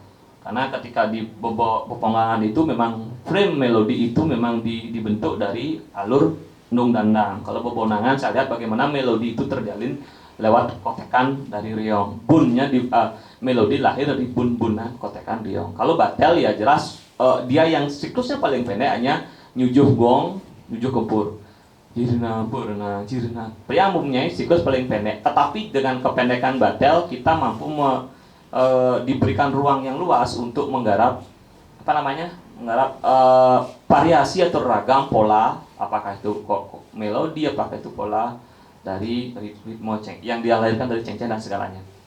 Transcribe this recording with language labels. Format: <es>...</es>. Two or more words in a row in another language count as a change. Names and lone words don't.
<id>Karena ketika di pepongangan itu memang frame melodi itu memang dibentuk dari alur nung dan nang. Kalau bebonangan saya lihat bagaimana melodi itu terjalin lewat kotekan dari riong. Bunnya melodi lahir dari bun-bunan kotekan riong. Kalau batel ya jelas dia yang siklusnya paling pendek hanya nyujuh gong, nyujuh kempur. Jirna purna jirna. Yang mempunyai siklus paling pendek. Tetapi dengan kependekan batel kita mampu diberikan ruang yang luas untuk menggarap menggarap variasi atau ragam pola, apakah itu melodi, apakah itu pola dari ritme yang dilahirkan dari cengceh dan segalanya.</id>